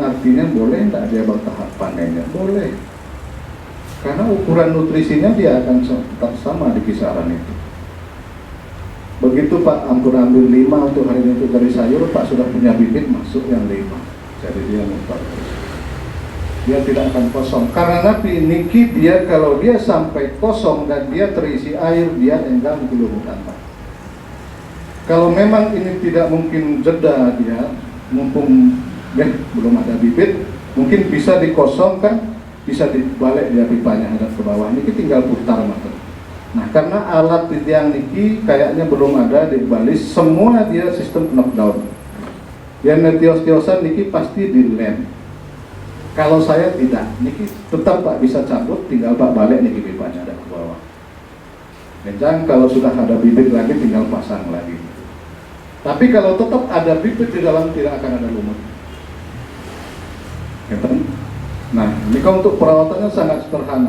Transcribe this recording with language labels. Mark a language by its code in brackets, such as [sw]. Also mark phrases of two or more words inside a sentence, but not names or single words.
[id] Artinya boleh enggak dia bertahap panennya? Boleh, karena ukuran nutrisinya dia akan tetap sama di kisaran itu. Begitu Pak ampun ambil 5 untuk hari ini dari sayur, Pak sudah punya bibit masuk yang 5, jadi dia mutar terus. Dia tidak akan kosong, karena napi niki dia kalau dia sampai kosong dan dia terisi air, dia enggang di lumutan Pak. Kalau memang ini tidak mungkin jeda dia, mumpung belum ada bibit, mungkin bisa dikosongkan, bisa dibalik dia pipanya hadap ke bawah, niki tinggal putar mata. Nah, karena alat yang niki kayaknya belum ada di Bali, semua dia sistem knockdown. Yang netios-tiosan niki pasti di lem. Kalau saya tidak, niki tetap Pak bisa cabut, tinggal Pak balik niki pipanya ada ke bawah. Dan kalau sudah ada bibit lagi tinggal pasang lagi. Tapi kalau tetap ada bibit di dalam, tidak akan ada lumut. Nah, ini untuk perawatannya sangat sederhana.